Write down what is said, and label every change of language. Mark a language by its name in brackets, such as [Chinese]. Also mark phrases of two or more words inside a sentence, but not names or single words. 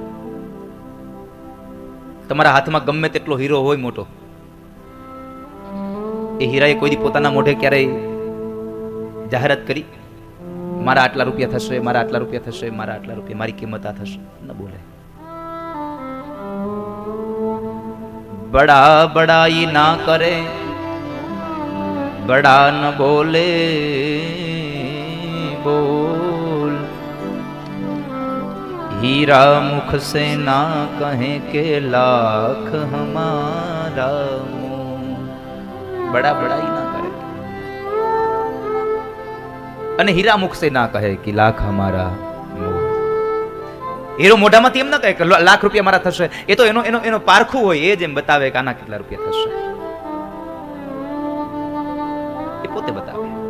[Gujarati] તમારા હાથમાં ગમે તેટલો હીરો હોય મોટો, એ હીરાએ કોઈ દી પોતાના મોઢે ક્યારેય જાહેરાત કરી મારા આટલા રૂપિયા થશે, મારા આટલા રૂપિયા થશે, મારા આટલા રૂપિયા, મારી કિંમત આ થશે? ન બોલે. [Hindi] बड़ा बड़ाई ना करे, बड़ा न बोले, बोल हीरा मुख से ना कहे के लाख हमारा मुंह. बड़ा बड़ाई ना करे અને हीरा मुख से ना कहे के लाख हमारा मुंह. [Gujarati] હીરો મોઢામાંથી એમ ના કહે કે લાખ રૂપિયા મારા થશે, એ તો એનો પારખું હોય, એ જેમ બતાવે કે આના કેટલા રૂપિયા થશે, એ પોતે બતાવે.